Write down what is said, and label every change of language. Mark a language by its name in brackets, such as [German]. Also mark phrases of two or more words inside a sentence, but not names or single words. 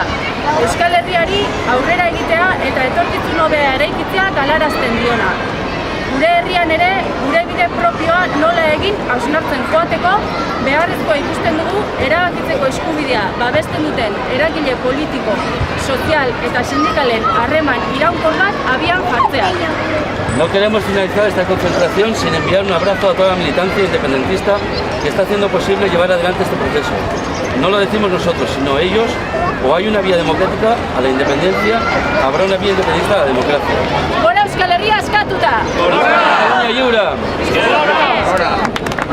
[Basque] Euskal Herriari aurrera egitea eta etorkizun hobea eraikitzea galarazten diona. Gure herrian ere, gure bide propioa nola egin hausnartzen joateko, beharrezkoa ikusten dugu erabakitzeko eskubidea babesten duten eragile politiko, sozial eta sindikalen harreman iraunkor bat abian jartzea. [Spanish] No queremos finalizar esta concentración sin enviar un abrazo a toda la militancia independentista que está haciendo posible llevar adelante este proceso. No lo decimos nosotros, sino ellos. O hay una vía democrática a la independencia, habrá una vía independentista a la democracia. [Basque] Gora Euskal Herria askatuta! [Catalan] Gora Catalunya lliure!